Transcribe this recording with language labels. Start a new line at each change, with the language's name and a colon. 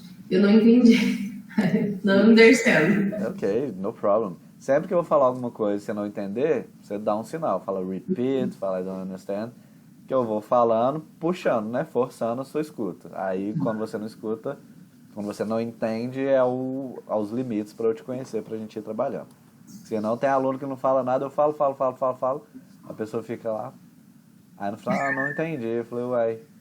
Portuguese: Eu não entendi. Não understand.
English: Okay, no problem.
Portuguese: Sempre que eu vou falar alguma coisa e você não entender, você dá um sinal. Fala repeat, fala
English: I don't understand.
Portuguese: Que eu vou falando, puxando, né? Forçando a sua escuta. Aí, quando você não escuta, quando você não entende, aos limites para eu te conhecer, pra gente ir trabalhando. Se não tem aluno que não fala nada, eu falo. A pessoa fica lá. Aí no final, não entendi. Eu falei, uai,